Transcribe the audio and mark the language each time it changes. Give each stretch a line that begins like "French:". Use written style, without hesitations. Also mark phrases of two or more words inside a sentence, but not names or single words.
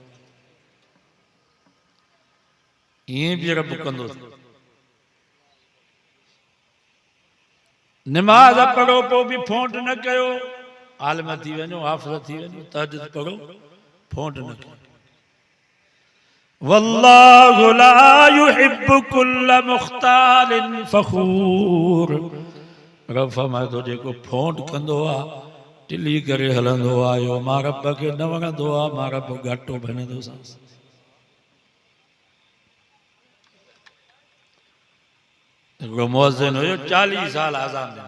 Sindhi: ईअं बि रब कंदो। नमाज पढ़ो पोइ बि फोंड न कयो, आलिम थी वञो, हाफ़िज़ थी वञो, तहज्जुद पढ़ो, फोंड न कयो।
Arabic: والله لا يحب كل مختال فخور.
Sindhi: रब फरमाए थो, जेको फोंड कंदो आहे, टिली करे हलंदो आहे, मां रब खे न वणंदो आहे, मां रब घाटो भञंदोसांसि। हिकिड़ो मुअज़्ज़िन हुयो, 40 साल आज़ान ॾिनो।